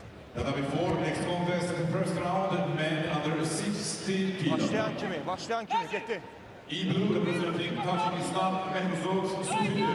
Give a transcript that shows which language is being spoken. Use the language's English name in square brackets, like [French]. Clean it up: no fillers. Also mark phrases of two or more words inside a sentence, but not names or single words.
[English] Now before next contest, the first round, men under 60 kilos. [Turkish] Başlayan kimi, gitti. [English] In blue, representing Tajikistan, Mehrzod Sufiyev.